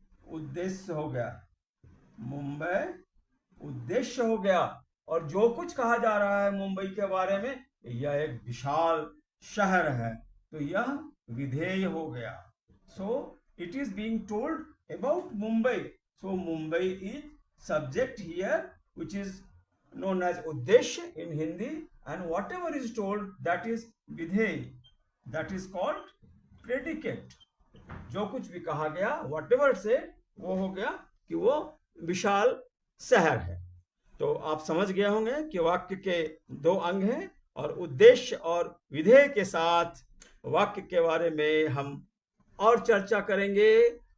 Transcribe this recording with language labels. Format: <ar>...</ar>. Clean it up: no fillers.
<hi>उद्देश्य हो गया। मुंबई उद्देश्य हो गया। और जो कुछ कहा जा रहा है मुंबई के बारे में, यह एक विशाल शहर है, तो यह विधेय हो गया।</hi> <en>So it is being told about Mumbai. So Mumbai is subject here, which is known as uddeshya in Hindi, and whatever is told, that is vidhey, that is called predicate।</en> <hi>जो कुछ भी कहा गया, whatever से, वो हो गया कि वो विशाल शहर है। तो आप समझ गए होंगे कि वाक्य के दो अंग हैं, और उद्देश्य और विधेय के साथ वाक्य के बारे में हम और चर्चा करेंगे।</hi>